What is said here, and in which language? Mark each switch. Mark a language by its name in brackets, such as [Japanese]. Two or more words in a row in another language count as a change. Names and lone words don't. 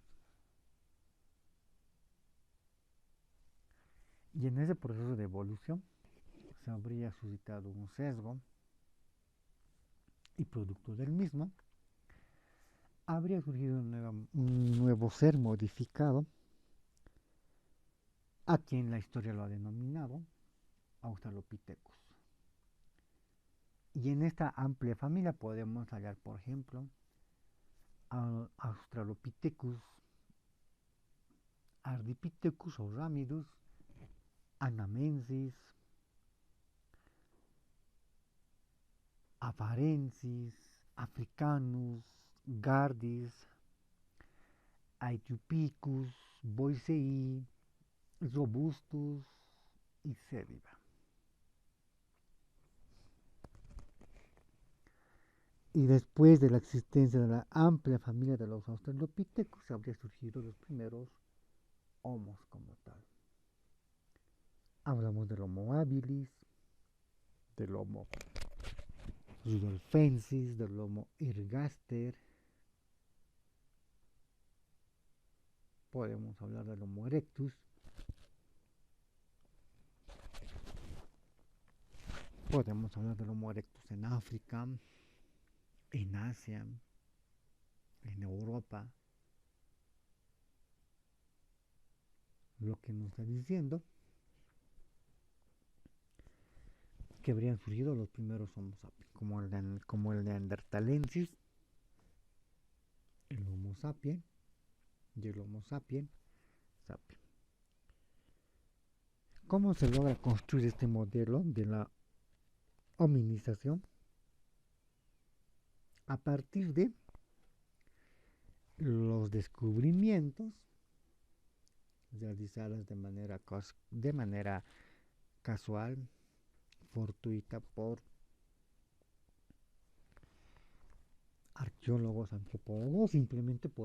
[Spanish] Y en ese proceso de evolución se habría suscitado un sesgo y producto del mismo habría surgido un nuevo ser modificado a quien la historia lo ha denominado Australopithecus. Y en esta amplia familia podemos hallar, por ejemplo, a Australopithecus, Ardipithecus o Ramidus, Anamensis, Afarensis, Africanus, Gardis, Aethiopicus, Boisei, Robustus y Cediva. Y después de la existencia de la amplia familia de los Australopithecus, habría surgido los primeros homos como tal. Hablamos del Homo habilis, del Homo rudolfensis, del Homo ergaster. Podemos hablar del Homo erectus. Podemos hablar del Homo erectus en África, en Asia, en Europa. Lo que nos está diciendo que habrían surgido los primeros Homo sapiens, como el Neanderthalensis, el Homo sapiens y el Homo sapiens sapiens. ¿Cómo se logra construir este modelo de la hominización? A partir de los descubrimientos realizados de manera casual, fortuita por arqueólogos, antropólogos, simplemente